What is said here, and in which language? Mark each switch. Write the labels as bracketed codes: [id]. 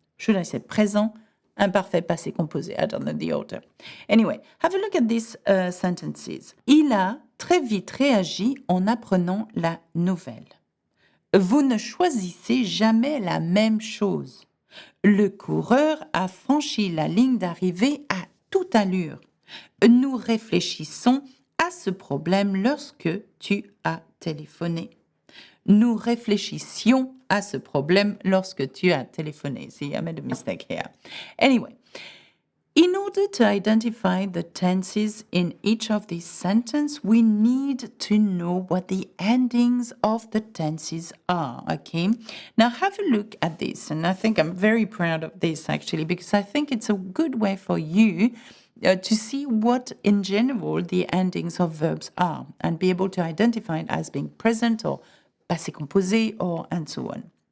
[en] Should I say présent, imparfait, passé composé? I don't know the order. Anyway, have a look at these sentences. [fr] Il a très vite réagi en apprenant la nouvelle. Vous ne choisissez jamais la même chose. Le coureur a franchi la ligne d'arrivée à toute allure. Nous réfléchissons à ce problème lorsque tu as téléphoné. Nous réfléchissions à ce problème lorsque tu as téléphoné. [en] See, I made a mistake here. Anyway, in order to identify the tenses in each of these sentences, we need to know what the endings of the tenses are, okay? Now have a look at this, and I think I'm very proud of this actually, because I think it's a good way for you to see what, in general, the endings of verbs are and be able to identify it as being present or passé composé or and so on.